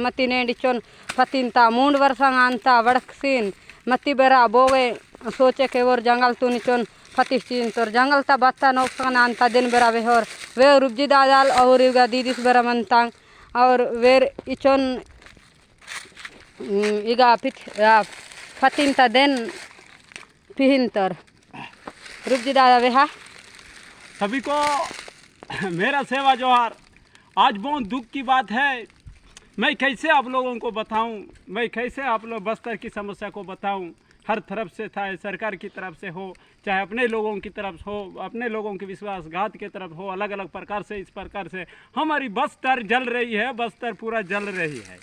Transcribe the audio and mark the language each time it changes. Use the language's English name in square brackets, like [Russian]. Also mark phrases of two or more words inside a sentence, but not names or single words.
[Gondi] मती नेंड इचोन फतिनता मूंड वर्षांग अंता वड़कसीन मती बेरा बोवे सोचे के और जंगल तून इचोन फतिश्चीन तोर जंगल ता बत्ता नोकसान अंता दिन बेरा वेहोर वे रुब्जी दादाल और इगा दीदिस बेरा मनतांग और वेर इचोन इगा फतिनता दिन पिहिनतर रुब्जी दादा वेहा [Hindi] सभी को मेरा सेवा जोहार। आज बहुत दुख की बात है। मैं कैसे आप लोगों को बताऊं, मैं कैसे आप लोग बस्तर की समस्या को बताऊं। हर तरफ से था, सरकार की तरफ से हो, चाहे अपने लोगों की तरफ हो, अपने लोगों के विश्वासघात की तरफ हो, अलग अलग प्रकार से इस प्रकार से हमारी बस्तर जल रही है, बस्तर पूरा जल रही है।